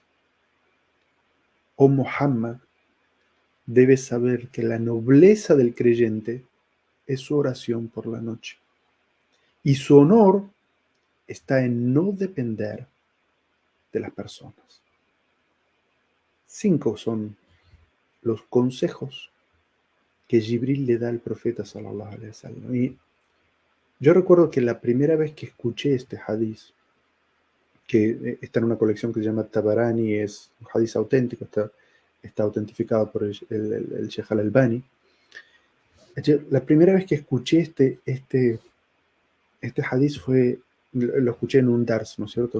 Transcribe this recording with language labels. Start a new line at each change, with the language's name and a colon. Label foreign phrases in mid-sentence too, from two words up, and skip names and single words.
Spanish: Oh Muhammad, debes saber que la nobleza del creyente es su oración por la noche, y su honor está en no depender de las personas. 5 son los consejos que Jibril le da al profeta
Arabic: صلى الله عليه وسلم.
Spanish: Y yo recuerdo que la primera vez que escuché este hadiz, que está en una colección que se llama Tabarani, es un hadiz auténtico, está autentificado por el Sheikh al-Albani. La primera vez que escuché este hadiz lo escuché en un dars, ¿no es cierto?